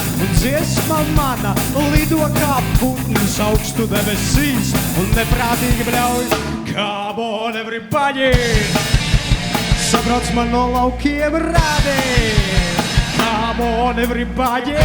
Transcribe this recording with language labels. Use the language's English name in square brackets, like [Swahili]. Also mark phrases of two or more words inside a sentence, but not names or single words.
[Latvian] Un dziesma mana lido kā putns augstu debesīs, un neprātīgi bļauj, [English] come on everybody! [Latvian] Sabrauc man no laukiem rādi, [English] come on everybody!